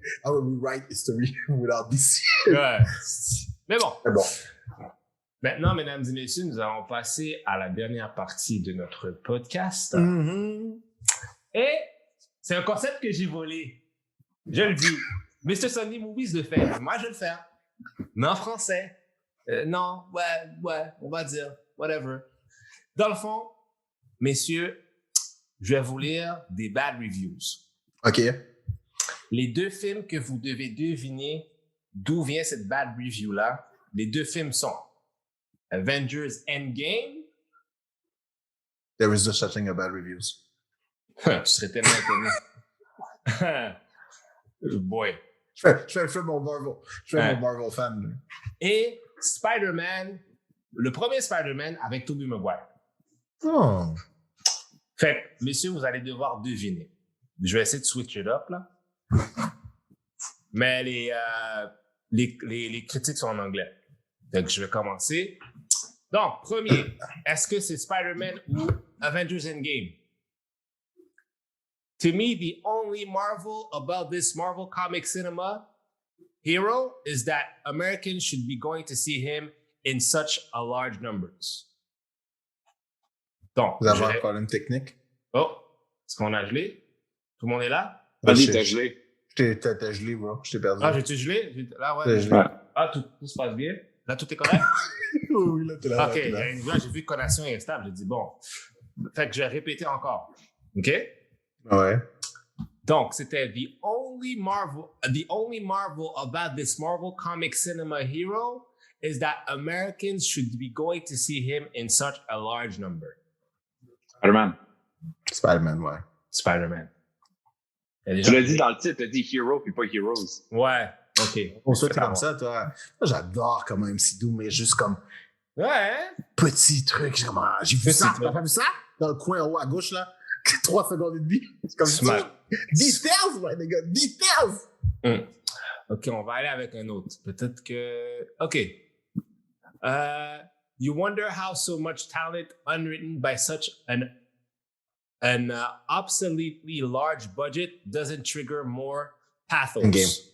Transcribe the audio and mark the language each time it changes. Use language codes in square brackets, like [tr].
[en] I will rewrite history without this. [fr] Ouais. Mais bon. Maintenant, mesdames et messieurs, nous allons passer à la dernière partie de notre podcast. Mm-hmm. Et c'est un concept que j'ai volé. Je le dis. Mr. Sunday Movies le fait. Moi, je le fais. Mais en français. Non, ouais, on va dire. Whatever. Dans le fond, messieurs, je vais vous lire des bad reviews. OK. Les deux films que vous devez deviner d'où vient cette bad review-là, les deux films sont Avengers Endgame. [en] There is no such thing as bad reviews. [fr] Tu serais tellement étonné. [en] Boy. [fr] Je fais mon Marvel. Je fais mon Marvel fan. Et Spider-Man, le premier Spider-Man avec Tobey Maguire. Oh. Fait que, messieurs, vous allez devoir deviner. Je vais essayer de [en] switch it up, [fr] là. Mais les critiques sont en anglais. Donc, je vais commencer. Donc, premier, est-ce que c'est Spider-Man ou Avengers Endgame? [en] To me, the only marvel about this Marvel comic cinema hero is that Americans should be going to see him in such a large numbers. [fr] Donc, vous avez un problème technique? Oh, est-ce qu'on a gelé? Tout le monde est là? Vas-y, t'as gelé. T'as gelé, bro. Je t'ai perdu. Ah, j'ai-tu gelé? Là, ouais. Gelé. Ah, tout se passe bien? Là, tout est correct? Oui, là, t'es là. OK, là, j'ai vu que connexion est instable. J'ai dit, bon. Fait que je vais répéter encore. OK? Ouais. Donc, c'était [en] the only marvel about this Marvel comic cinema hero is that Americans should be going to see him in such a large number. [fr] Spider-Man. Spider-Man, ouais. Spider-Man. Tu l'as dit dans le titre, tu as dit Hero puis pas Heroes. Ouais, OK. On se fait comme ça, toi. Moi, j'adore comment MC Doom, mais juste comme ouais. Petit truc. J'ai vu ça. T'as pas vu ça? Dans le coin en haut à gauche, là. 3 secondes et demie. C'est comme ça. Details, ouais, les gars. Details! OK, on va aller avec un autre. Peut-être que... OK. [en] You wonder how so much talent unwritten by such an obsoletely large budget doesn't trigger more pathos.